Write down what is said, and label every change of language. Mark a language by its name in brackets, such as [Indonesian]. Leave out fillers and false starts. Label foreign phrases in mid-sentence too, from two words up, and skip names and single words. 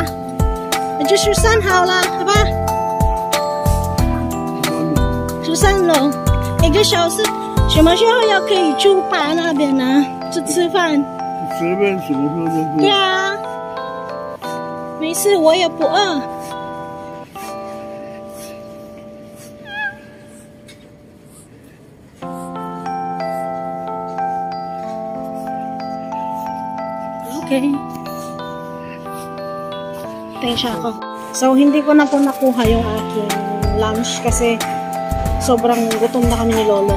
[Chinese] 那就13号了，好吧？13楼，1个小时。什么时候要可以住吧那边呢？就吃饭。随便什么时候都可以。对啊，没事，我也不饿。Okay. [Filipino] Tensya ako. So, hindi ko na po nakuha yung aking lunch kasi sobrang gutom na kami ni Lolo.